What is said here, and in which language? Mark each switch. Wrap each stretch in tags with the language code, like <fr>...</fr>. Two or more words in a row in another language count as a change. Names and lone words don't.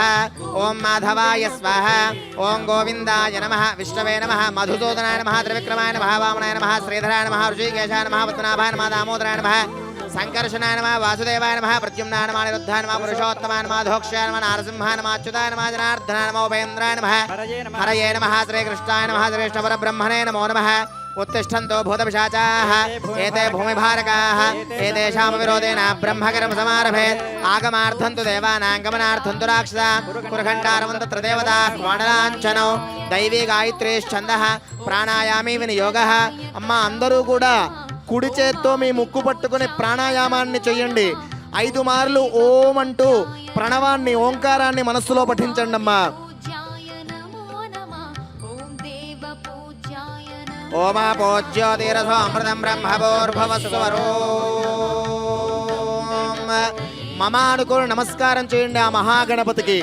<sa>ఓం మాధవాయ స్వాహ. ఓం గోవిందాయ నమః. విష్ణవే నమః. మధుసూదనాయ నమః. త్రివిక్రమాయ నమః. వామనాయ నమః. శ్రీధరాయ నమః. ఋషికేశాయ నమః. పద్మనాభాయ నమః. దామోదరాయ నమః. సంకర్షణాయ నమః వాసుదేవాయ నమః ప్రద్యుమ్నాయ నమః అనిరుద్ధాయ నమః పురుషోత్తమాయ నమః ధోక్షాయ నమః నారసింహాయ నమః అచ్యుతాయ నమః జనార్దనాయ నమః ఉపేంద్రాయ నమః హరయే నమః శ్రీకృష్ణాయ నమః శ్రేష్ఠపరబ్రహ్మణే నమో నమః उत्तिष्ठन्तो भूतपिशाचाः एते भूमिभारकाः एतेषां विरोधेन ब्रह्मकर्म समारभेत् आगमार्थं तु देवानां गमनार्थं तु राक्षसा कुरखण्डारवं तत्र देवताः क्वाडलाञ्छनौ दैवी गायत्रीश्छन्दः ప్రాణాయామీ వినియోగः.</sa> <te>అమ్మ అందరూ కూడా కుడి చేత్తో మీ ముక్కు పట్టుకుని ప్రాణాయామాన్ని చెయ్యండి. 5 మార్లు ఓం అంటూ ప్రణవాన్ని ఓంకారాన్ని మనస్సులో పఠించండి అమ్మా.</te> <sa>ఓమా పూజ్యోతిరసో అమృతం బ్రహ్మభోర్భవస్వరో మమ</sa> <te>అనుకోని నమస్కారం చేయండి ఆ మహాగణపతికి.</te>